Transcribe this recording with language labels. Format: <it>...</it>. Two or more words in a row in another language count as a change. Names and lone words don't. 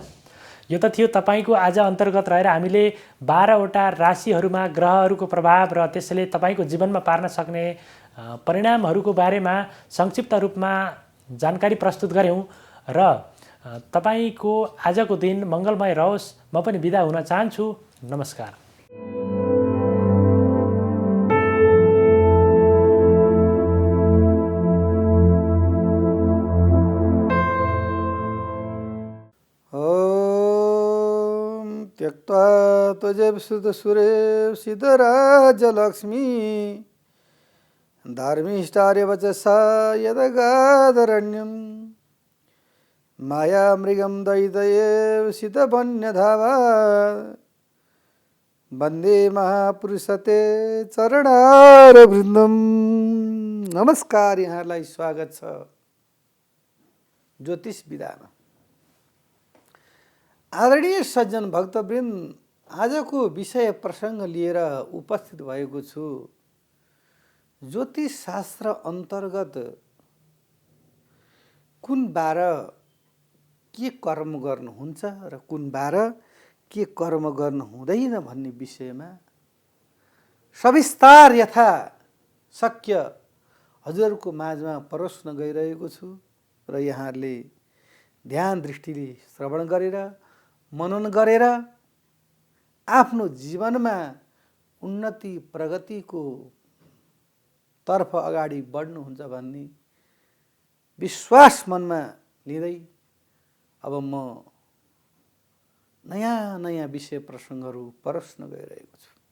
<ne>यो त थियो तपाईँको आज अन्तर्गत रहेर हामीले 12वटा राशिहरूमा ग्रहहरूको प्रभाव र त्यसले तपाईँको जीवनमा पार्न सक्ने परिणामहरूको बारेमा संक्षिप्त रूपमा जानकारी प्रस्तुत गऱ्यौँ र तपाईँको आजको दिन मङ्गलमय रहोस्। म पनि बिदा हुन चाहन्छु। नमस्कार।</ne> <sa>त्यक्त्वा त्वजेव सिद्धराजलक्ष्मी धार्मिष्ठार्यवचसा यदगादरण्यं मायामृगं दैतयेव सितवन्यधावा वन्दे महापुरुषते चरणारविन्दम।</sa> <ne>नमस्कार, यहाँलाई स्वागत छ ज्योतिष विधामा। आदरणीय सज्जन भक्तवृन्द, आजको विषय प्रसङ्ग लिएर उपस्थित भएको छु। ज्योतिष शास्त्र अन्तर्गत कुन बार के कर्म गर्नुहुन्छ र कुन बार के कर्म गर्नु हुँदैन भन्ने विषयमा सविस्तार यथा शक्य हजुरहरूको माझमा परोस्न गइरहेको छु र यहाँहरूले ध्यान दृष्टिले श्रवण गरेर मनन गरेर आफ्नो जीवनमा उन्नति प्रगतिको तर्फ अगाडि बढ्नुहुन्छ भन्ने विश्वास मनमा लिँदै अब म नयाँ नयाँ विषय प्रसङ्गहरू परोस्न गइरहेको छु।</ne>